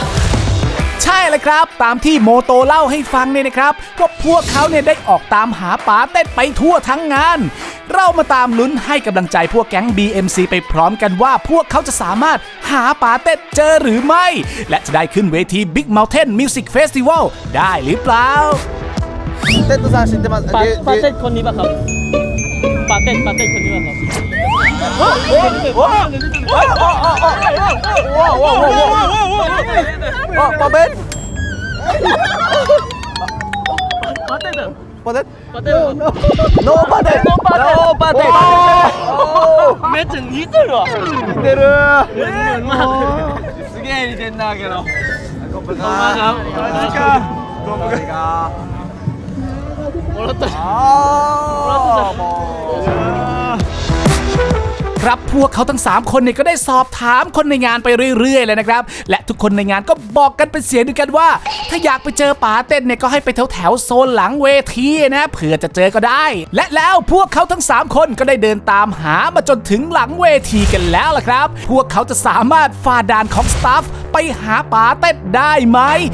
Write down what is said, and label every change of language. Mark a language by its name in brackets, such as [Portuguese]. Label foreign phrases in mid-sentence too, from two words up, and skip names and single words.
[Thai] ใช่เลยครับตามที่โมโตเล่าให้ฟังเนี่ยนะครับก็พวกเขาเนี่ยได้ออกตามหาป๋าเต้ไปทั่วทั้งงานเรามาตามลุ้นให้กำลังใจพวกแก๊ง BMC ไปพร้อมกันว่าพวกเขาจะสามารถหาป๋าเต้เจอหรือไม่และจะได้ขึ้นเวที Big Mountain Music Festival ได้หรือเปล่า [Japanese] テッドさん知ってます [Thai] パテคนนี้ป่ะครับปาเต้คนนี้ป่ะครับปาเต้ [English] No pate. [Japanese] めっちゃ似てるわ似てるมากすげえ似てんだけど [Thai] ขอบคุณครับขอบคุณครับ [Japanese] もらったじゃん [Thai] ครับพวกเขาทั้ง 3 คนเนี่ยก็ได้สอบถามคนในงานไปเรื่อยๆเลยนะครับและทุกคนในงานก็บอกกันเป็นเสียงเดียวกันว่าถ้าอยากไปเจอป๋าเต้นเนี่ยก็ให้ไปแถวโซนหลังเวทีนะเผื่อจะเจอก็ได้และแล้วพวกเขาทั้ง 3 คนก็ได้เดินตามหามาจนถึงหลังเวทีกันแล้วล่ะครับพวกเขาจะสามารถฝ่าด่านของสตาฟไปหาป๋าเต้นได้ไหม